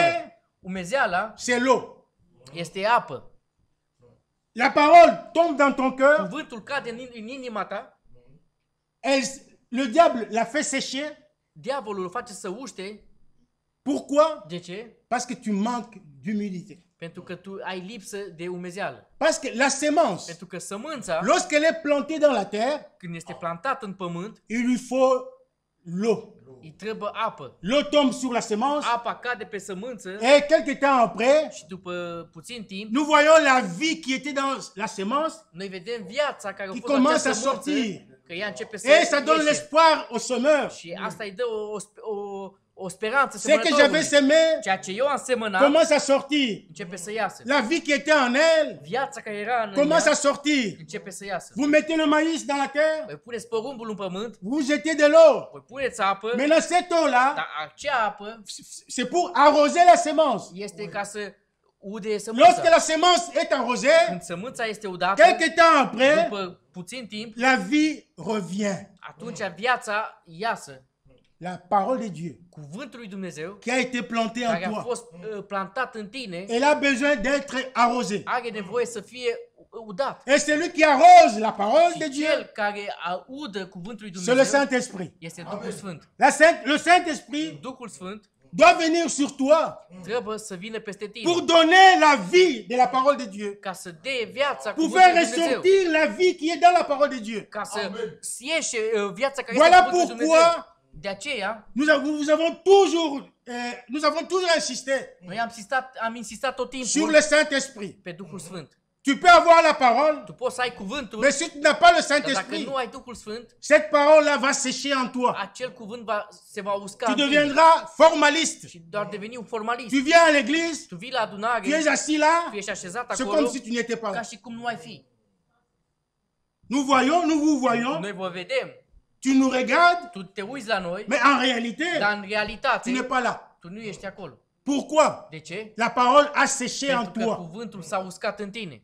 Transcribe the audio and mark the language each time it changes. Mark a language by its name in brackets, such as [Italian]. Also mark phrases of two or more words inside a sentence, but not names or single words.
[French] L'humidité, [Romanian] Umezeala [French] c'est l'eau. [Romanian] este apă. [French] La parole tombe dans ton cœur, [Romanian] Cuvântul cade în inima ta, [French] le diable la fait sécher. [Romanian] diavolul o face să uște. [French] Pourquoi? [Romanian] De ce? [French] Parce que tu manques d'humidité. [Romanian] Pentru că tu ai lipsă de umezeală. [French] Parce que la sémence, [Romanian] Pentru că sămânța, [French] lorsqu'elle est plantée dans la terre, [Romanian] când este plantată în pământ, [French] il lui faut l'eau. [Romanian] îi trebuie apă. [French] L'eau tombe sur la sémence [Romanian] Apa cade pe sămânță [French] et quelque temps après, [Romanian] și după puțin timp, [French] nous voyons la vie qui était dans la sémence [Romanian] noi vedem viața care a [French] qui [Romanian] fost în [French] commence à [Romanian] această sămânță, [French] sortir. [Romanian] că ea începe să [French] Et ça donne [Romanian] ieșe. [French] l'espoir au semeur. [Romanian] Și asta îi dă o speranță [French] Ce que j'avais [Romanian] semănătorului. [French] semé [Romanian] Ceea ce eu am semănat [French] commence à sortir. [Romanian] începe să iasă. [French] La vie qui était en elle [Romanian] Viața care era în [French] commence [Romanian] ea [French] à sortir. [Romanian] începe să iasă. [French] Vous mettez le maïs dans la terre, [Romanian] Voi puneți porumbul în pământ, [French] vous jetez de l'eau. [Romanian] voi puneți apă, [French] Maintenant, cette eau-là, [Romanian] dar acea apă [French] c'est pour arroser la sémence. [Romanian] este ca să ude [French] Lorsque [Romanian] sămânța. [French] la sémence est arrosée, [Romanian] Când sămânța este udată, [French] quelque temps après, [Romanian] după puțin timp, [French] la vie revient. [Romanian] atunci viața iasă. [French] La parole de Dieu [Romanian] Cuvântul lui Dumnezeu, [French] qui a été plantée [Romanian] care [French] en [Romanian] a [French] toi, [Romanian] fost plantat în tine, [French] elle a besoin d'être arrosée. [Romanian] are nevoie să fie udat. [French] Et celui qui arrose la parole de [Romanian] Și [French] Dieu, [Romanian] cel care udă cuvântul lui [French] c'est le [Romanian] Dumnezeu [French] Saint-Esprit. [Romanian] este Duhul Sfânt. [French] Le Saint-Esprit [Romanian] Duhul Sfânt [French] doit venir sur toi [Romanian] trebuie să vină peste tine [French] pour donner la vie de la parole de Dieu, [Romanian] ca să dea viața [French] pour [Romanian] cuvântului [French] faire [Romanian] lui Dumnezeu, [French] ressortir la vie qui est dans la parole de Dieu. [Romanian] ca să ieșe viața care [French] Voilà [Romanian] este cuvântul lui [French] pourquoi [Romanian] Dumnezeu. De aceea, [French] nous avons toujours insisté [Romanian] noi am insistat tot [French] sur [Romanian] timpul [French] le Saint-Esprit. [Romanian] pe Duhul Sfânt. [French] Tu peux avoir la parole, [Romanian] Tu poți să ai cuvântul, [French] mais si tu n'as pas le [Romanian] dar dacă [French] Saint-Esprit, [Romanian] nu ai Duhul Sfânt, [French] cette parole-là va sécher en toi. [Romanian] acel cuvânt se va usca [French] Tu [Romanian] în tine [French] deviendras formaliste. [Romanian] și doar deveni un formalist. [French] Tu viens à l'église, [Romanian] Tu vii la adunare, [French] tu es assis là, [Romanian] tu ești așezat [French] c'est [Romanian] acolo, [French] comme si tu n'étais pas [Romanian] ca [French] là. [Romanian] și cum nu ai fi. [French] Nous vous voyons, [Romanian] Noi vă vedem, [French] tu nous regardes, [Romanian] tu te uiți la noi, [French] mais en réalité, [Romanian] dar în realitate, [French] tu n'es pas là. [Romanian] tu nu ești acolo. [French] Pourquoi? [Romanian] De ce? [French] La parole a séché en [Romanian] Pentru că [French] toi. [Romanian] cuvântul s-a uscat în tine.